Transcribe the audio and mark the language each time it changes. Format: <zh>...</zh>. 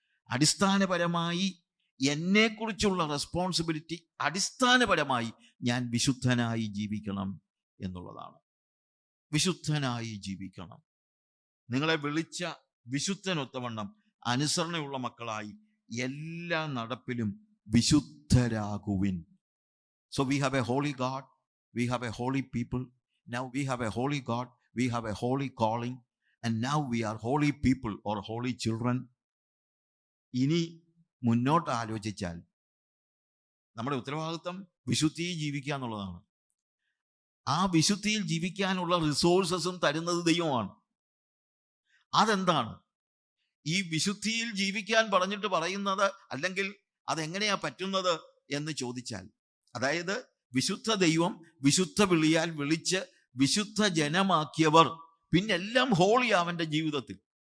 <ml>അടിസ്ഥാനപരമായി എന്നെക്കുറിച്ചുള്ള റെസ്പോൺസിബിലിറ്റി അടിസ്ഥാനപരമായി ഞാൻ വിശുദ്ധനായി ജീവിക്കണം എന്നുള്ളതാണ്. വിശുദ്ധനായി ജീവിക്കണം. നിങ്ങളെ വിളിച്ച വിശുദ്ധനൊത്തവണ്ണം അനുസരണയുള്ള മക്കളായി എല്ലാ നടപ്പിലും വിശുദ്ധരാകുവിൻ.</ml> <en>So we have a holy God, we have a holy people. Now we have a holy God, we have a holy calling, and now we are holy people or holy children.</en> <ml>ഇനി മുന്നോട്ട് ആലോചിച്ചാൽ നമ്മുടെ ഉത്തരവാദിത്വം വിശുദ്ധിയിൽ ജീവിക്കുക എന്നുള്ളതാണ്. ആ വിശുദ്ധിയിൽ ജീവിക്കാനുള്ള റിസോഴ്സസും തരുന്നത് ദൈവമാണ്. അതെന്താണ്? ഈ വിശുദ്ധിയിൽ ജീവിക്കാൻ പറഞ്ഞിട്ട് പറയുന്നത്, അല്ലെങ്കിൽ അതെങ്ങനെയാ പറ്റുന്നത് എന്ന് ചോദിച്ചാൽ, അതായത് വിശുദ്ധ ദൈവം വിശുദ്ധ വിളിയാൽ വിളിച്ച് വിശുദ്ധ ജനമാക്കിയവർ പിന്നെല്ലാം ഹോളി അവന്റെ ജീവിതത്തിൽ.</ml>